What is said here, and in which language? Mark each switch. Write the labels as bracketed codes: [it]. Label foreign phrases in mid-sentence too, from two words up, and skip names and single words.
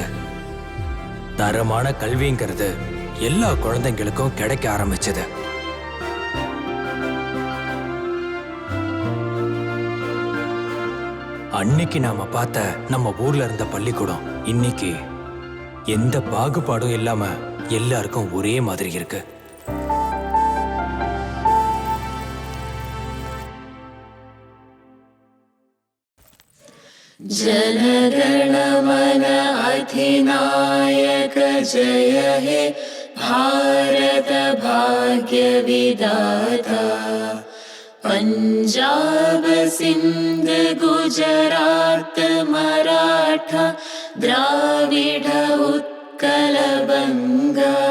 [ta] தரமான கல்விங்கிறது எல்லா குழந்தைங்களுக்கும் கிடைக்க ஆரம்பிச்சது. அன்னைக்கு நாம பார்த்த நம்ம ஊர்ல இருந்த பள்ளிக்கூடம் இன்னைக்கு எந்த பாகுபாடும் இல்லாம எல்லாருக்கும் ஒரே மாதிரி இருக்கு. [bn] জনগণমন অধিনায়ক জয় হে ভারত ভাগ্য বিধাতা পাঞ্জাব সিন্ধ গুজরাত মারাঠা দ্রাবিড় উৎকল বঙ্গ